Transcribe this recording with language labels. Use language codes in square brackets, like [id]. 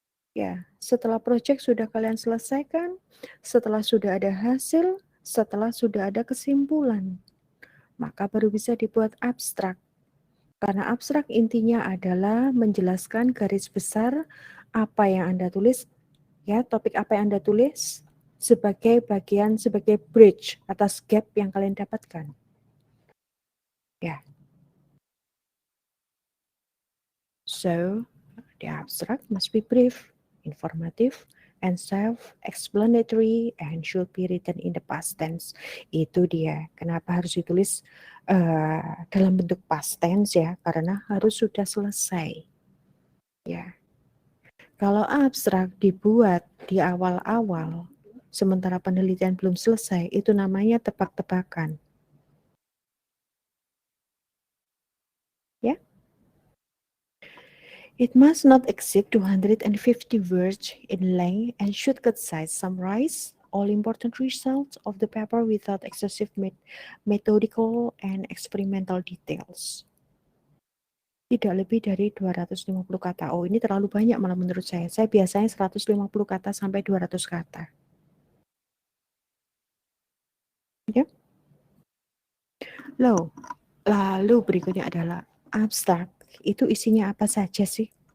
[id] Ya, setelah proyek sudah kalian selesaikan, setelah sudah ada hasil, setelah sudah ada kesimpulan, maka baru bisa dibuat abstrak. Karena abstrak intinya adalah menjelaskan garis besar apa yang Anda tulis, ya, topik apa yang Anda tulis sebagai bagian, sebagai bridge atas gap yang kalian dapatkan. Ya. [en] So, the abstract must be brief, informative, and self-explanatory and should be written in the past tense. [id] Itu dia. Kenapa harus ditulis dalam bentuk past tense ya? Karena harus sudah selesai. Ya. Kalau abstrak dibuat di awal-awal, sementara penelitian belum selesai, itu namanya tebak-tebakan. Ya. [en] It must not exceed 250 words in length and should concise summarize all important results of the paper without excessive methodical and experimental details. [id] Tidak lebih dari 250 kata. Oh, ini terlalu banyak malah menurut saya. Saya biasanya 150 kata sampai 200 kata. Ya. Lalu berikutnya adalah abstrak. Itu isinya apa saja sih?